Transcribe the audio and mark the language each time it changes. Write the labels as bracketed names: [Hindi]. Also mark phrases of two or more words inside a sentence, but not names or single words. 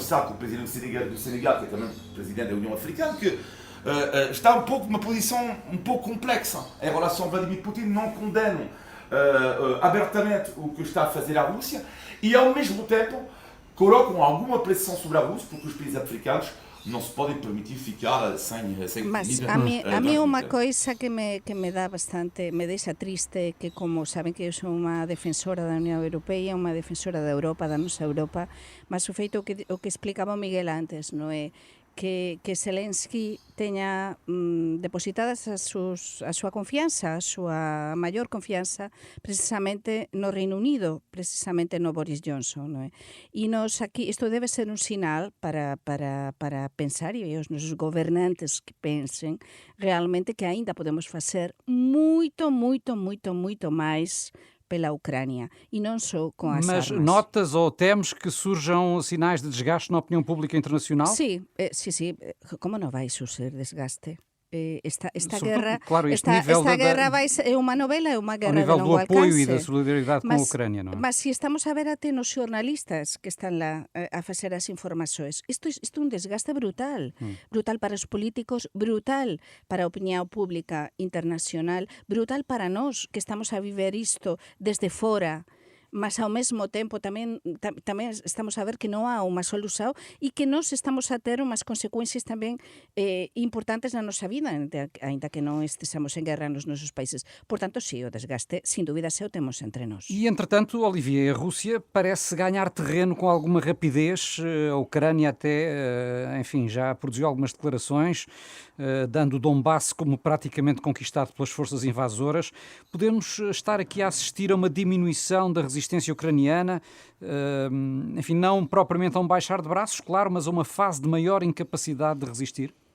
[Portuguese] Sako, o presidente do Senegal, que é também presidente da União Africana, que está um pouco numa posição um pouco complexa em relação a Vladimir Putin. Não condenam abertamente o que está a fazer a Rússia e, ao mesmo tempo, colocam alguma pressão sobre a Rússia, porque os países africanos não se podem permitir ficar sem Mas comida. [Galician] a mí unha coisa que me dá bastante, me deixa triste, que como saben que eu sou unha defensora da Unión Europea, unha defensora da Europa, da nosa Europa, mas o feito o que explicaba o Miguel antes, non é? Que Zelensky teña depositadas a súa confianza, a súa maior confianza precisamente no Reino Unido, precisamente no Boris Johnson, non é? E nos aquí, isto debe ser un sinal para pensar, e os nosos gobernantes que pensen realmente que aínda podemos facer moito máis pela Ucrânia, [Portuguese] e não só com as Mas armas. notas ou temes que surjam sinais de desgaste na opinião pública internacional? [Galician] Sí, sí. Como non vai suceder desgaste? Esta [Portuguese] Sobretudo, [Galician] guerra, claro, este esta [Portuguese] nível [Galician] guerra é unha novela, é unha [Portuguese] ao [Galician] guerra [Portuguese] nível [Galician] de [Portuguese] do [Galician] longo [Portuguese] apoio e [Galician] alcance. [Portuguese] da solidariedade com a Ucrânia, não é? [Galician] Mas se estamos a ver até nos xornalistas que están lá a facer as informações, isto é un desgaste brutal. Brutal para os políticos, brutal para a opinião pública internacional, brutal para nós que estamos a viver isto desde fora. Mas ao mesmo tempo tamén estamos a ver que non há unha solución e que nós estamos a ter unhas consecuencias tamén importantes na nosa vida, ainda que non estemos en guerra nos nosos países. Por tanto, sí, o desgaste, sin dúvida, se o temos entre nós. [Portuguese] E, entretanto, Olivier, a Rússia parece ganhar terreno com alguma rapidez. A Ucrânia até, enfim, já produziu algumas declarações, dando o Donbass como praticamente conquistado pelas forças invasoras. Podemos estar aqui a assistir a uma diminuição da resistência ucraniana, enfim, não propriamente a um baixar de braços, claro, mas a uma fase de maior incapacidade de resistir?